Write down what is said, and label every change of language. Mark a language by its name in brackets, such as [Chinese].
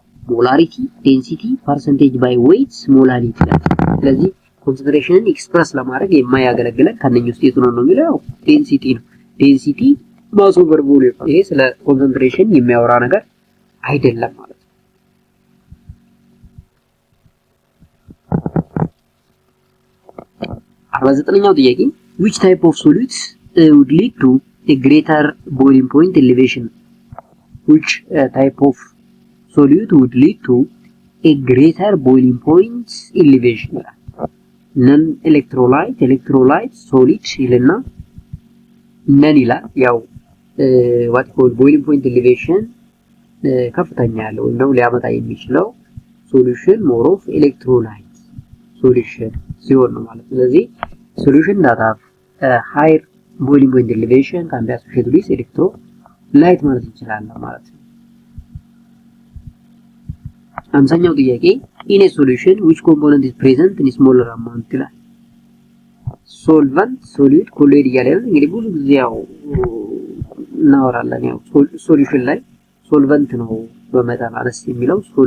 [Amharic] ሞላሪቲ፣ ዴንሲቲ፣ ፐርሰንቴጅ ባይ ዌይት፣ ሞላሪቲ ይላል። ስለዚህ ኮንሰንትሬሽንን ኤክስፕረስ ለማድረግ የማያገለግለን ከነኛ ውስጥ የቱ ነው የሚለው ዴንሲቲ ነው። ዴንሲቲ ማስ ኦቨር ቮሊዩም። ይሄ ስለ ኮንሰንትሬሽን የሚያወራ ነገር አይደለም ማለት ነው። 49ኛው ጥያቄ [English] which type of solutes would lead to a greater boiling point elevation? which type of solute would lead to a greater boiling point elevation? non electrolyte solid [Amharic] ይልና ነን ይላል። ያው [English] what called boiling point elevation [Amharic] ከፍተኛ ያለው ነው ሊያመጣ የሚችለው [English] ሶሉሽን ሞር ኦፍ ኤሌክትሮላይት ሶሉሽን [Amharic] ሲሆን ነው ማለት። ስለዚህ [English] ሶሉሽን ዳት ሃቭ ሃየር ቦይሊንግ ፖይንት ኤሌቬሽን ካን ቢ አሶሺየትድ ዊዝ ኤሌክትሮላይት [Amharic] ማለት እንችላለን ማለት ነው። አምሳኛው ጥያቄ [English] in a solution which component is present in smaller amount [Amharic] ይላል። ሶልቨንት ሶሊድ ኮሎይድ እያለ እንግዲህ ብዙ ጊዜ ያው እናወራለን። ያው ሶሉሽን ላይ ሶልቨንት ነው በመጠን አነስ የሚለው